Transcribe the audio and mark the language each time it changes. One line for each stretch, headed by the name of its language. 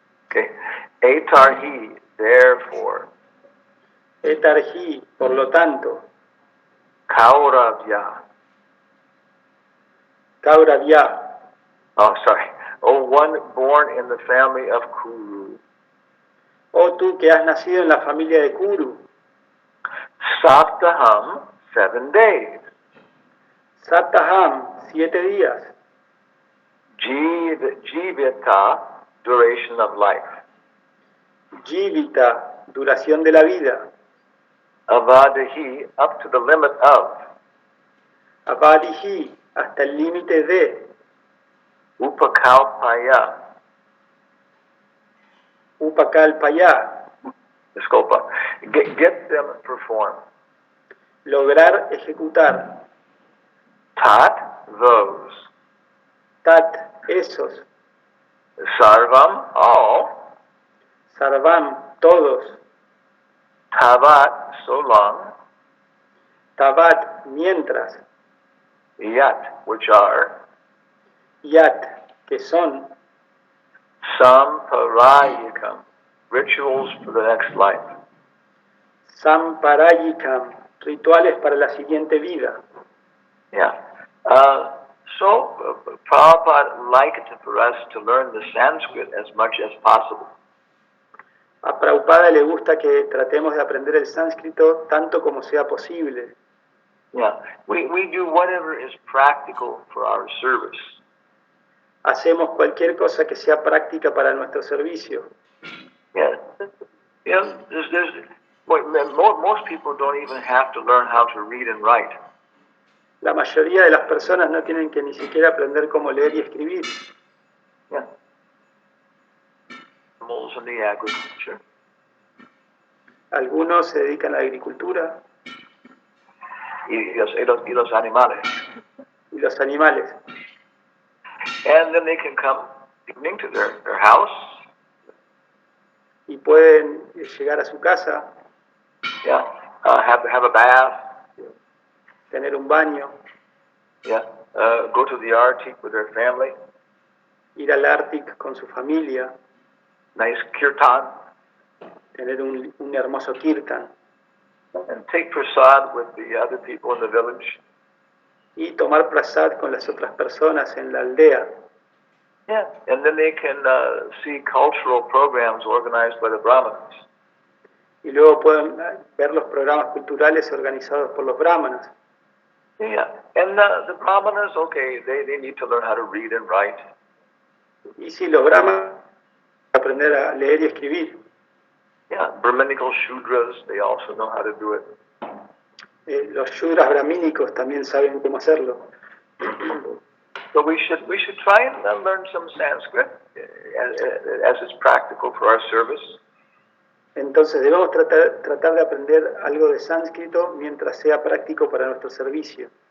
English: Okay. Etarhi, therefore.
Spanish: Etarhi, por lo tanto.
Sanskrit: Kauravya. Kauravya.
English: Oh, sorry. Oh, one born in the family of Kuru.
Spanish: Oh tú que has nacido en la familia de Kuru.
English: Saptaham, 7 days.
Spanish: Saptaham, 7 días.
English: Jivita, duration of life.
Spanish: Jivita, duración de la vida.
English: Avadahi, up to the limit of.
Spanish: Avadihi, hasta el límite de.
Sanskrit: Upakalpaya. Upakalpaya,
English: Disculpa. Get them performed.
Spanish: lograr ejecutar.
English: Tat, those.
Spanish: Tat, esos.
English: Sarvam, all.
Spanish: Sarvam, todos.
English: Tavat, so long.
Spanish: Tabat, mientras.
English: Yat, which are.
Spanish: Yat, que son.
English: Samparayikam, rituals for the next life.
Spanish: Samparayikam, rituales para la siguiente vida.
English: Yeah. So Prabhupada liked for us to learn the Sanskrit as much as possible.
Spanish: A Prabhupada le gusta que tratemos de aprender el sánscrito tanto como sea posible.
English: Yeah. We do whatever is practical for our service.
Spanish: Hacemos cualquier cosa que sea práctica para nuestro servicio.
English: Yeah. Yeah. Most people don't even have to learn how to read and write.
Spanish: La mayoría de las personas no tienen que ni siquiera aprender cómo leer y escribir.
English: Yeah. Animals and the agriculture.
Spanish: Algunos se dedican a la agricultura Y los animales. y los animales.
English: And then they can come evening to their house.
Spanish: Y pueden llegar a su casa,
English: Yeah. Have a bath.
Spanish: tener un baño,
English: Yeah. Go to the Arctic with their family.
Spanish: ir al Ártico con su familia,
English: Nice kirtan.
Spanish: tener un hermoso kirtan
English: And take prasad with the other people in the village.
Spanish: y tomar prasad con las otras personas en la aldea.
English: Yeah. And then they can see cultural programs organized by the Brahmanas.
Spanish: Y luego pueden ver los programas culturales organizados por los brahmanas.
English: Yeah. And the Brahmanas, okay, they need to learn how to read and write.
Spanish: Y si los brahmanas aprender a leer y escribir.
English: Yeah. Brahminical Shudras, they also know how to do it.
Spanish: Los shudras brahmínicos también saben cómo hacerlo.
English: So we should try and learn some Sanskrit as it's practical for our service.
Spanish: Entonces debemos tratar de aprender algo de sánscrito mientras sea práctico para nuestro servicio.